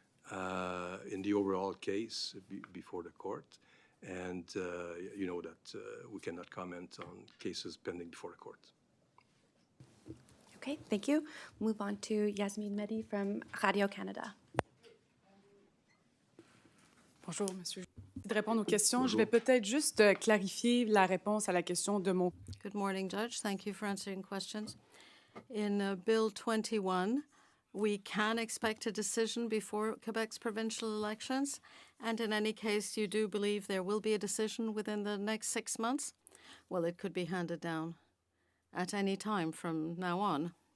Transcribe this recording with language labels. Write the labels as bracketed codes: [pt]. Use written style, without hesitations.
[en] in the overall case before the court. And you know that we cannot comment on cases pending before the court. Okay, thank you. Move on to Yasmine Mehdi from Radio Canada. [fr] Bonjour, monsieur. De répondre aux questions, je vais peut-être juste clarifier la réponse à la question de mon. [en] Good morning, Judge. Thank you for answering questions. In Bill 21, we can expect a decision before Quebec's provincial elections. And in any case, you do believe there will be a decision within the next 6 months? Well, it could be handed down at any time from now on.